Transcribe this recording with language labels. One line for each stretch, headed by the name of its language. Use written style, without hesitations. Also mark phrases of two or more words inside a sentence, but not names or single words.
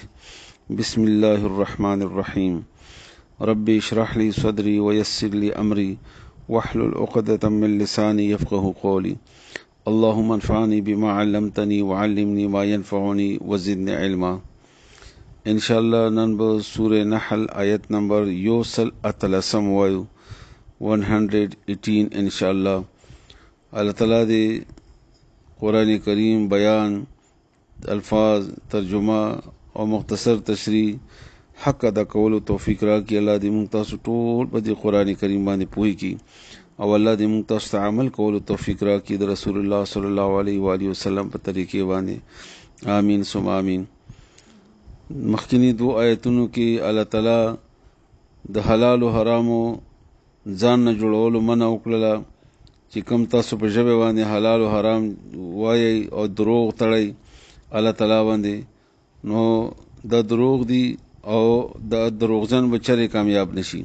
Arabic: بسم الله الرحمن الرحيم. ربي اشرح لي صدري ويسر لي أمري واحلل عقدة من لساني يفقه قولي. اللهم انفعني بما علمتني وعلمني ما ينفعني وزدني علما.
Pashto: انشاءاللہ نن به سورہ نحل آیت نمبر یوسل اتلسم وایو 118 انشاءاللہ. اللہ تعالیٰ دے قرآن کریم بیان الفاظ ترجمہ اور مختصر تشریح حق ادا کولو توفیق را کی. اللہ دے مونږ تاسو ټول په دې قرآن کریم باندې پوهی کی او الله دې مونږ تاسو ته عمل کولو توفیق را کی د رسول الله
Arabic: صلی الله علیه و آله وسلم
Pashto: په طریقې باندې.
Arabic: آمین ثم آمین.
Pashto: مخکنی دو آیتونو کې الله تعالی د حلال او حرامو ځان نه جوړولو منع وکړه چې کوم تاسو په ژبه باندې حلال او حرام وایي او دروغ تړئ الله تعالی باندې، نو د دروغ دی او د دروغجن بچره کامیاب نشي.